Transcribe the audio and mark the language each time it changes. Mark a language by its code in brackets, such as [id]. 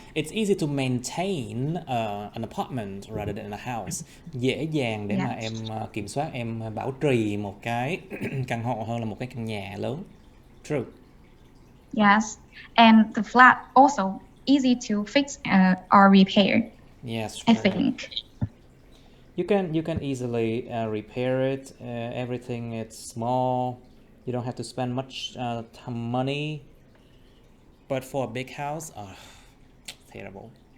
[en] It's easy to maintain an apartment rather than a house. [vi] Dễ dàng để mà [en] Yeah. [vi] em kiểm soát, em bảo trì một cái căn hộ hơn là một cái căn nhà lớn. [en] True. Yes, and the flat also easy to fix or repair. Yes, I true. think. You can easily repair it. Everything it's small. You don't have to spend much money. But for a big house, terrible.